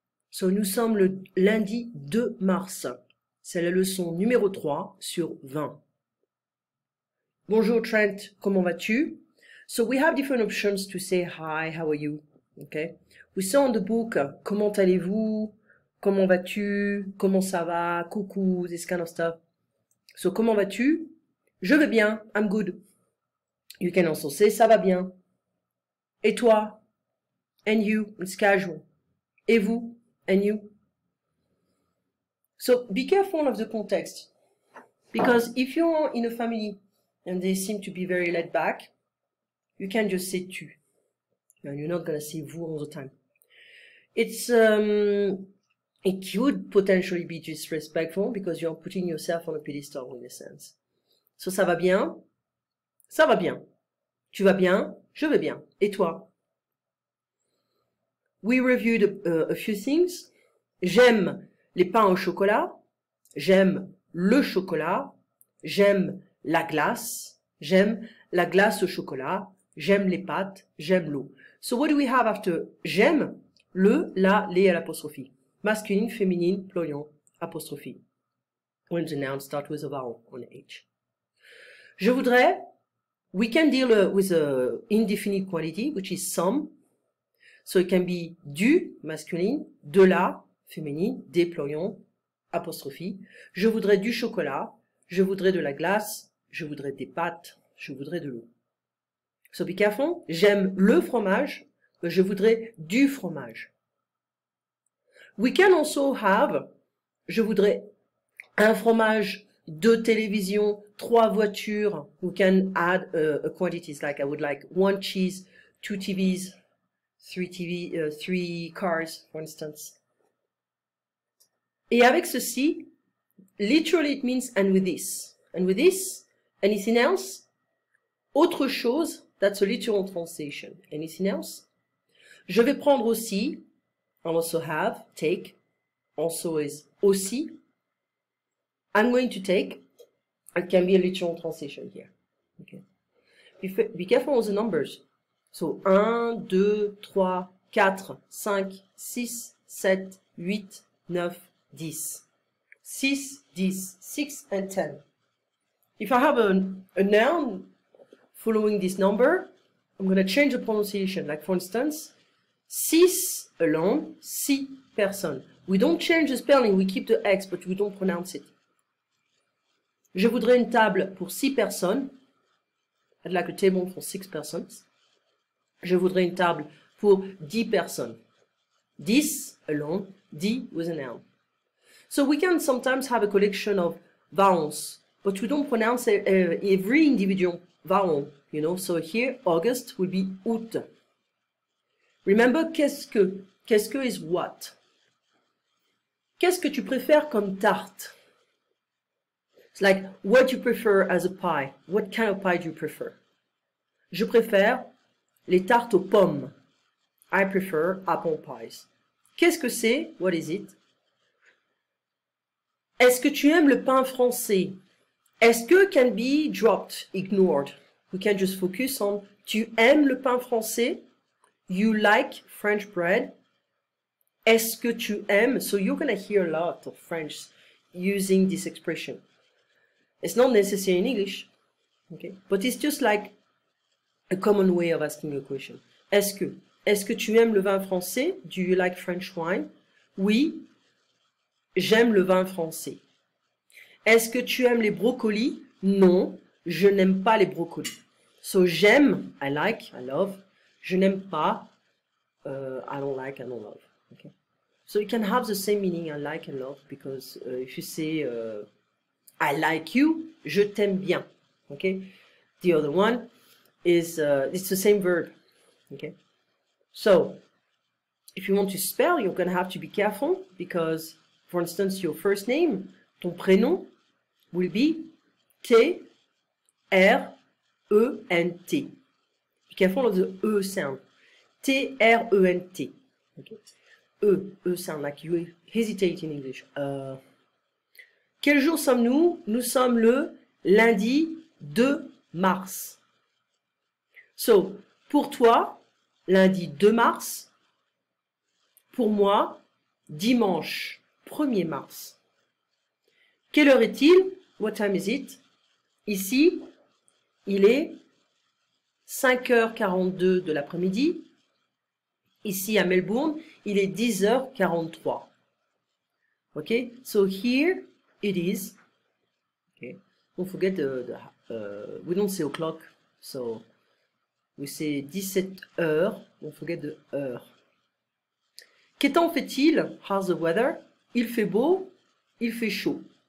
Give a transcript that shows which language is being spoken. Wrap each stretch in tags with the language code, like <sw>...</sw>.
<fr>So, nous sommes le lundi 2 mars. C'est la leçon numéro 3 sur 20. Bonjour Trent, comment vas-tu?</fr> <en>So we have different options to say hi, how are you?</en> <fr>Okay.</fr> <en>We saw on the book,</en> <fr>comment allez-vous? Comment vas-tu? Comment ça va?</fr> <en>Coucou, this kind of stuff.</en> <fr>So, comment vas-tu? Je vais bien,</fr> <en>I'm good. You can also say,</en> <fr>ça va bien. Et toi?</fr> <en>And you, it's casual.</en> <fr>Et vous?</fr> <en>And you? So be careful of the context. Because if you're in a family and they seem to be very laid back, you can just say tu. And you're not going to say vous all the time. It could potentially be disrespectful because you're putting yourself on a pedestal in a sense.</en> <fr>So ça va bien? Ça va bien. Tu vas bien? Je vais bien. Et toi?</fr> <en>We reviewed a few things.</en> <fr>J'aime les pains au chocolat. J'aime le chocolat. J'aime la glace. J'aime la glace au chocolat. J'aime les pâtes. J'aime l'eau.</fr> <en>So what do we have after j'aime? Le, la, les à l'apostrophe. Masculine, féminine, pluriel, apostrophe. When the noun starts with a vowel on H.</en> <fr>Je voudrais,</fr> <en>we can deal with a indefinite quality, which is some. So it can be du, masculine, de la, féminine, des, pluriel, apostrophe.</en> <fr>Je voudrais du chocolat, je voudrais de la glace, je voudrais des pâtes, je voudrais de l'eau.</fr> <en>So be careful.</en> <fr>J'aime le fromage, je voudrais du fromage.</fr> <en>We can also have,</en> <fr>je voudrais un fromage, 2 télévisions, 3 voitures.</fr> <en>We can add a quantities like I would like 1 cheese, 2 TVs, 3 cars, for instance.</en> <fr>Et avec ceci,</fr> <en>literally it means and with this. And with this, anything else?</en> <fr>Autre chose,</fr> <en>that's a literal translation. Anything else?</en> <fr>Je vais prendre aussi,</fr> <en>I'll also have, take, also is aussi. I'm going to take, it can be a literal translation here. Okay. Be careful with the numbers. So, 1, 2, 3, 4, 5, 6, 7, 8, 9, 10. 6, 10, 6, and 10. If I have a noun following this number, I'm going to change the pronunciation. Like, for instance, 6 alone, 6 personnes. We don't change the spelling, we keep the X, but we don't pronounce it.</en> <fr>Je voudrais une table pour 6 personnes.</fr> <en>I'd like a table for 6 persons.</en> <fr>Je voudrais une table pour 10 personnes.</fr> <en>10 alone, 10 with a noun. So we can sometimes have a collection of vowels, but we don't pronounce every individual vowel, you know. So here, August will be août. Remember,</en> <fr>qu'est-ce que? Qu'est-ce que</fr> <en>is what?</en> <fr>Qu'est-ce que tu préfères comme tarte?</fr> <en>It's like, what do you prefer as a pie? What kind of pie do you prefer?</en> <fr>Je préfère les tartes aux pommes.</fr> <en>I prefer apple pies.</en> <fr>Qu'est-ce que c'est?</fr> <en>What is it?</en> <fr>Est-ce que tu aimes le pain français? Est-ce que</fr> <en>can be dropped, ignored? We can just focus on</en> <fr>tu aimes le pain français?</fr> <en>You like French bread?</en> <fr>Est-ce que tu aimes?</fr> <en>So you're going to hear a lot of French using this expression. It's not necessary in English, okay? But it's just like a common way of asking a question.</en> <fr>Est-ce que tu aimes le vin français?</fr> <en>Do you like French wine?</en> <fr>Oui, j'aime le vin français. Est-ce que tu aimes les brocolis? Non, je n'aime pas les brocolis.</fr> <en>So</en> <fr>j'aime,</fr> <en>I like, I love.</en> <fr>Je n'aime pas,</fr> <en>I don't like, I don't love. Okay? So it can have the same meaning, I like and love, because if you say I like you,</en> <fr>je t'aime bien.</fr> <en>Okay? The other one is it's the same verb. Okay? So if you want to spell, you're going to have to be careful because, for instance, your first name,</en> <fr>ton prénom,</fr> <en>will be T-R-E-N-T. Be careful of the E sound. T-R-E-N-T. Okay? E sound, like you hesitate in English.</en> <fr>Quel jour sommes-nous? Nous sommes le lundi 2 mars. So, pour toi, lundi 2 mars, pour moi, dimanche 1er mars. Quelle heure est-il?</fr> <en>What time is it?</en> <fr>Ici, il est 5h42 de l'après-midi. Ici, à Melbourne, il est 10h43.</fr> <en>Okay, so here it is. Okay, don't forget we don't say o'clock, so we say</en> <fr>17 heures.</fr> <en>Don't forget the heure.</en> <fr>Quel temps fait-il?</fr> <en>How's the weather?</en> <fr>Il fait beau, il fait chaud.</fr>